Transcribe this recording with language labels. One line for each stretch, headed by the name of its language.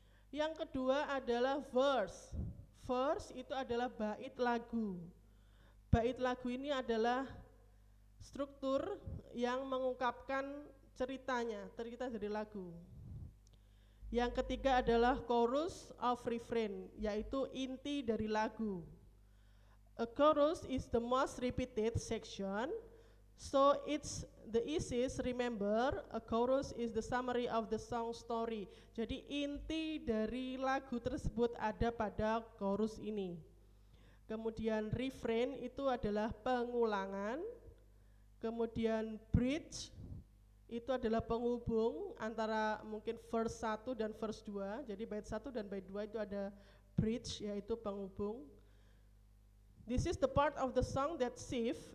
Indonesian: Yang kedua adalah verse. Verse itu adalah bait lagu. Bait lagu ini adalah struktur yang mengungkapkan ceritanya, cerita dari lagu. Yang ketiga adalah chorus of refrain, yaitu inti dari lagu.
English: A chorus is the most repeated section, so it's the easiest remember. A chorus is the summary of the song story.
Indonesian: Jadi inti dari lagu tersebut ada pada chorus ini. Kemudian refrain itu adalah pengulangan. Kemudian bridge itu adalah penghubung antara mungkin verse 1 dan verse 2. Jadi bait 1 dan bait 2 itu ada bridge, yaitu penghubung.
English: This is the part of the song that shift.